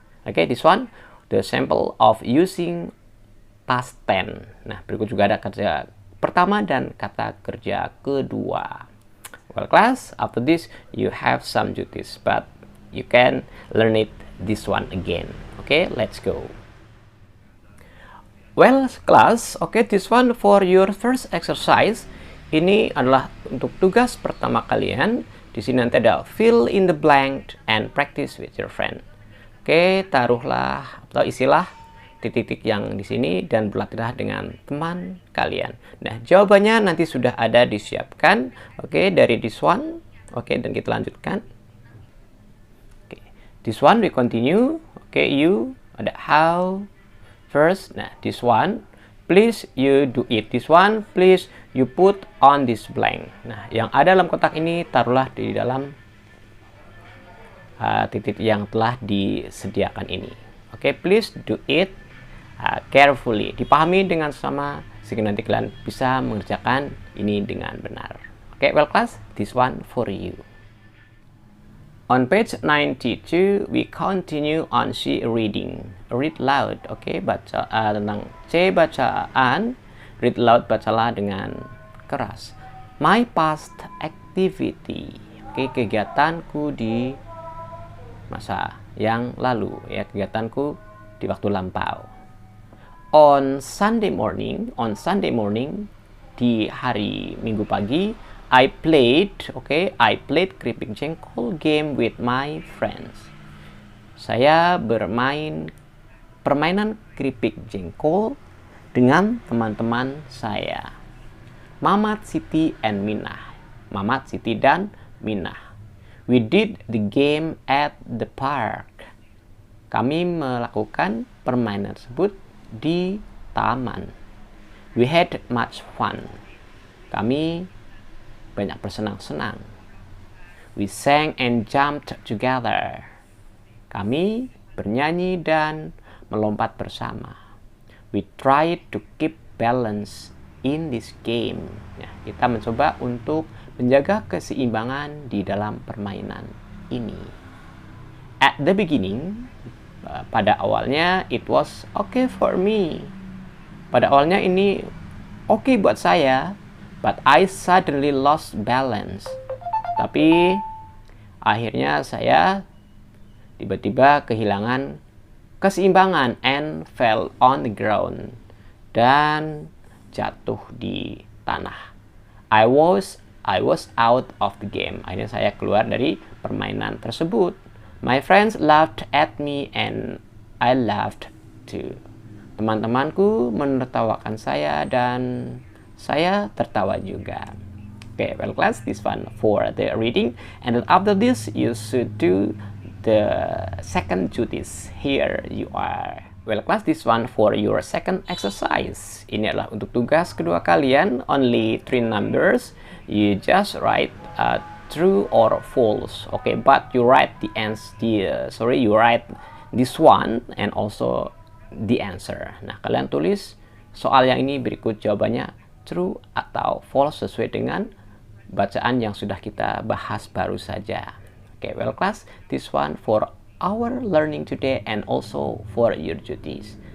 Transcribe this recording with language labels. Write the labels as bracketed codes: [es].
[en] Oke, this one, the sample of using past tense. [id] Nah, berikut juga ada kerja pertama dan kata kerja kedua. [en] Well, class, after this you have some duties, but you can learn it this one again. Okay, let's go. Well, class, okay, this one for your first exercise. [id] Ini adalah untuk tugas pertama kalian. Di sini nanti ada [en] fill in the blank and practice with your friend. [id] Oke, taruhlah atau isilah titik-titik yang di sini dan berlatihlah dengan teman kalian. Nah, jawabannya nanti sudah ada disiapkan. Oke, dari [en] this one. [id] Oke, dan kita lanjutkan. [en] Oke, this one we continue. Oke, you ada how first. Nah, this one please you do it. This one please you put on this blank. [id] Nah, yang ada dalam kotak ini taruhlah di dalam titik yang telah disediakan ini. [en] Oke, please do it carefully. [id] Dipahami dengan sama sehingga nanti kalian bisa mengerjakan ini dengan benar. [en] Oke, well class, this one for you. On page 92, we continue on C reading. Read loud, [id] oke, baca tentang C bacaan. [en] Read loud, [id] bacalah dengan keras. [en] My past activity. [id] Oke, kegiatanku di masa yang lalu, ya, kegiatanku di waktu lampau. [en] On Sunday morning, [id] di hari Minggu pagi, [en] I played keripik jengkol game with my friends. [id] Saya bermain permainan keripik jengkol dengan teman-teman saya. [en] Mamat, Siti, and Minah. Mamat, Siti, dan Minah. We did the game at the park. [id] Kami melakukan permainan tersebut di taman. [en] We had much fun. [id] Kami banyak bersenang-senang. [en] We sang and jumped together. [id] Kami bernyanyi dan melompat bersama. [en] We tried to keep balance in this game. [id] Ya, kita mencoba untuk menjaga keseimbangan di dalam permainan ini. [en] At the beginning, [id] pada awalnya [en] it was okay for me. [id] Pada awalnya ini oke buat saya, [en] but I suddenly lost balance. [id] Tapi akhirnya saya tiba-tiba kehilangan keseimbangan [en] and fell on the ground, [id] dan jatuh di tanah. [en] I was out of the game. [id] Akhirnya saya keluar dari permainan tersebut. [en] My friends laughed at me and I laughed too. [id] Teman-temanku menertawakan saya dan saya tertawa juga. [en] Okay, well class, this one for the reading, and then after this you should do the second duties. Here you are. Well class, this one for your second exercise. [id] Ini adalah untuk tugas kedua kalian. [en] Only 3 numbers. You just write true or false. Okay, but you write you write this one and also the answer. [id] Nah, kalian tulis soal yang ini berikut jawabannya true atau false sesuai dengan bacaan yang sudah kita bahas baru saja. [en] Okay, well class, this one for our learning today and also for your duties.